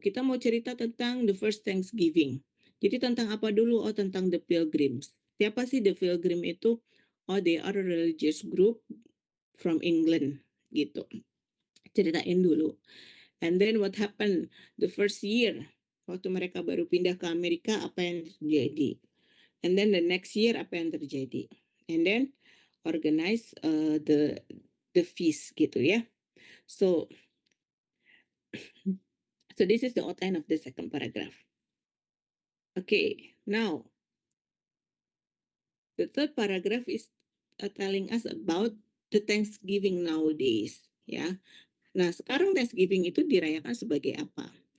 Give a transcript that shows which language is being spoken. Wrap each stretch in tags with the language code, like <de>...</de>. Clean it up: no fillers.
<id>Kita mau cerita tentang</id> <en>the first Thanksgiving.</en> <id>Jadi tentang apa dulu? Oh, tentang</id> <en>the pilgrims.</en> <id>Siapa sih</id> <en>the pilgrim</en> <id>itu?</id> <en>Oh, they are a religious group from England gitu.</en> <id>Ceritain dulu.</id> <en>And then what happened the first year?</en> <id>Waktu mereka baru pindah ke Amerika, apa yang terjadi?</id> <en>And then the next year,</en> <id>apa yang terjadi?</id> <en>And then organize the feast gitu ya. So this is the outline of the second paragraph. Okay, now the third paragraph is telling us about the Thanksgiving nowadays, ya.</en> <id>Nah, sekarang Thanksgiving itu dirayakan sebagai apa?</id>